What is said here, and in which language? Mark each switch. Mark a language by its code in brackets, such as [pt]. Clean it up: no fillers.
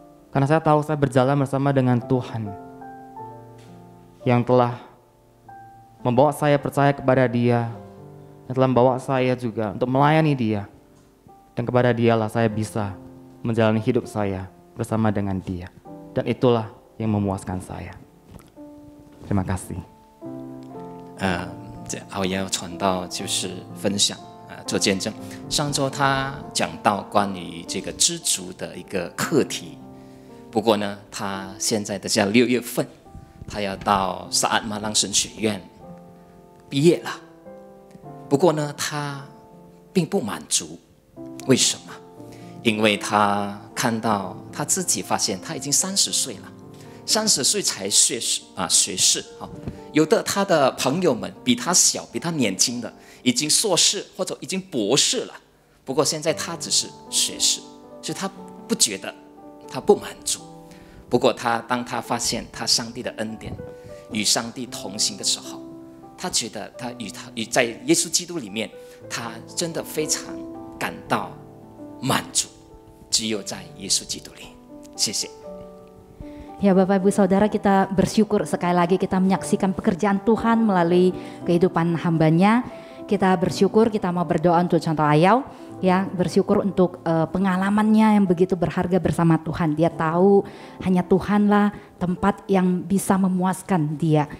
[id] Karena saya tahu saya berjalan bersama dengan Tuhan yang telah membawa saya percaya kepada Dia, yang telah membawa saya juga untuk melayani Dia. Dan kepada Dialah saya bisa menjalani hidup saya bersama dengan Dia. Dan itulah yang memuaskan saya. Terima kasih. [zh] 这熬夜传道就是分享做见证。上周他讲到关于这个知足的一个课题，不过呢，他现在的6月份，他要到萨安马朗神学院毕业了。不过呢，他并不满足，为什么？因为他看到他自己发现他已经30岁了。 30岁才学士，有的他的朋友们比他小、比他年轻的，已经硕士或者已经博士了。不过现在他只是学士，所以他不觉得，他不满足。不过当他发现他上帝的恩典与上帝同行的时候，他觉得他与在耶稣基督里面，他真的非常感到满足，只有在耶稣基督里。谢谢。 [id] Ya Bapak Ibu Saudara, kita bersyukur sekali lagi kita menyaksikan pekerjaan Tuhan melalui kehidupan hambanya. Kita bersyukur, kita mau berdoa untuk contoh Ayau, ya bersyukur untuk pengalamannya yang begitu berharga bersama Tuhan. Dia tahu hanya Tuhanlah tempat yang bisa memuaskan dia.